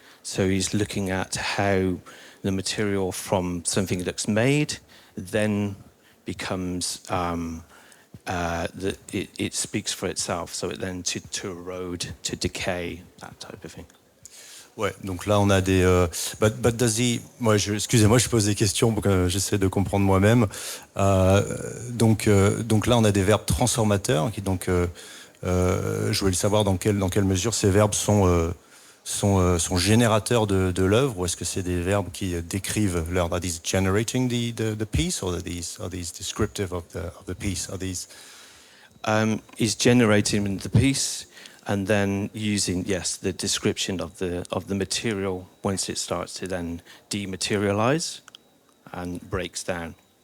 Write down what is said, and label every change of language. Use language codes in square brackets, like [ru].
[en] So he's looking at how the material from something that's made then becomes it speaks for itself. So it then to erode, to decay, that type of thing. [fr] Ouais, donc là on a des. [en] But does he? [fr] Excusez-moi, je pose des questions pour que j'essaie de comprendre moi-même. Donc là on a des verbes transformateurs. Donc je voulais savoir dans quelle mesure ces verbes sont générateurs de l'œuvre, ou est-ce que c'est des verbes qui décrivent l'œuvre? [en] Are these generating the piece, or are these descriptive of the piece? Are these? Is generating the piece. And then using, yes, the description of the material once it starts to then dematerialize and breaks down.